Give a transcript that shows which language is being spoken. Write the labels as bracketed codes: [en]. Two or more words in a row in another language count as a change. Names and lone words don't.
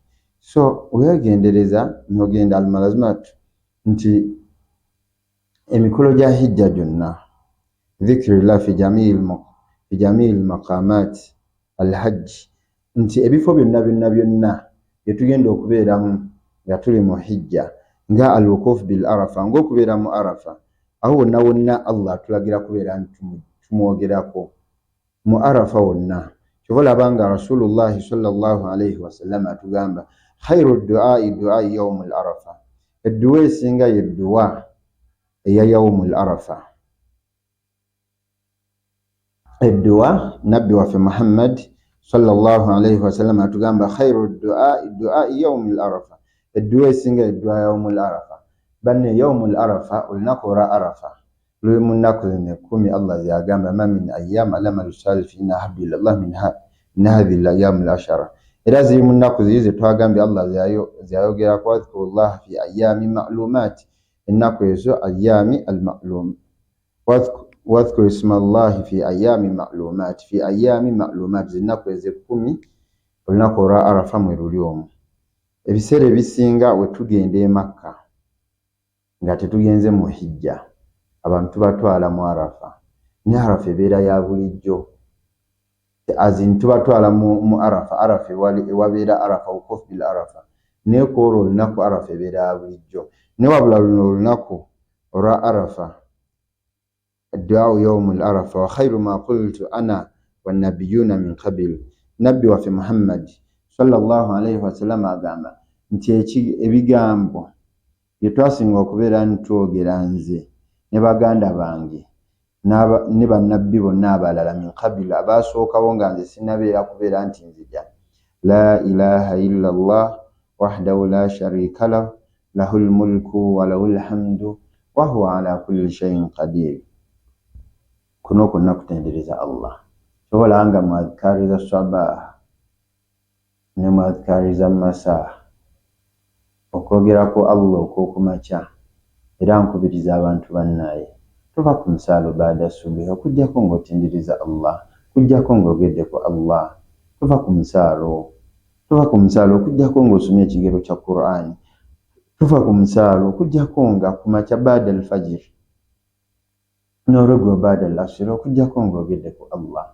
[lg] So weegendereza n'ogenda almalazimatu nti emikolo gya hijja gyonna [ar] ذكر الله في جميع مقامات الحج, [lg] nti ebifo byonna byetugenda okubeeramu nga tuli mu hijja nga [ar] الوقوف بعرفة, [lg] ng'okubeera mu arafa, aho wonna Allah atulagira kubeera nti tumwogerako mu arafa wonna. Kyova olabanga [ar] رسول الله صلى الله عليه وسلم [lg] atugamba [ar] خير الدعاء يوم عرفة, [lg] edduwa esinga yedduwa eya [ar] يوم عرفة. [lg] Edduwa nabbi waffe Muhammad [ar] صلى الله عليه وسلم [lg] atugamba [ar] خير الدعاء يوم عرفة, [lg] edduwa esinga edduwa [ar] يوم عرفة. [lg] Banne [ar] يوم عرفة [lg] olunaku olwa arafa luli mu nnaku zino 10 Allah zagamba [ar] ما من أيام العمل الصالح إن أحب إلى الله من هذه الأيام العشرة, [lg] era ziri mu nnaku ziri ze twagambye Allah zayogera ku [ar] واذكروا الله في أيام معلومات, [lg] ennaku ezo [ar] أيام المعلوم, واذكر اسم الله في أيام معلومات, [lg] zinnaku ezo 10 olunaku olwa arafa mwe luli omwo. Ebiseera ebisinga we tugenda e Makka nga tetugenze mu hijja, abantu tubatwala mu arafa, ne arafa ebeera ya bulijjo, azin tubatwala mu arafa ewabeera arafa [ar] وقوف بعرفة, [lg] ne kwolwo olunaku arafa ebeera ya bulijjo. Ne wabula luno olunaku olwa arafa [ar] الدعاء يوم عرفة و خير ما قلت أنا والنبيون من qabil, [lg] nabbi waffe Muhammad [ar] صلى الله عليه وسلم [lg] agamba nti ebigambo bye twasinga okubeera ntwogera nze ne baganda bange ne bannabbi bonna abalala [ar] من قبل, [lg] abaasookawo nga nze sinnabeera kubeera nti nzija [ar] لا إله إلا الله وحده لا شريك له له الملك و له الحمد و هو على كل شيء قدير. [lg] Kuno konna kutendereza Allah, tobalanga mwadhkariza sabah ne mwadhkariza masa, okwogerako Allah okwokumakya. Era nkubiriza abantu bannaye tuva ku musaalo [ar] بعد الصبح [lg] okujjako ng'otindiriza Allah, kujjako ng'ogeddeko Allah, tuva ku musaalo okujjako ng'osomye ekigero kya Qur'ani, tuva ku musaalo okujjako nga kumakya [ar] بعد الفجر [lg] n'olweggulo [ar] بعد العصر [lg] okujjako ng'ogeddeko Allah.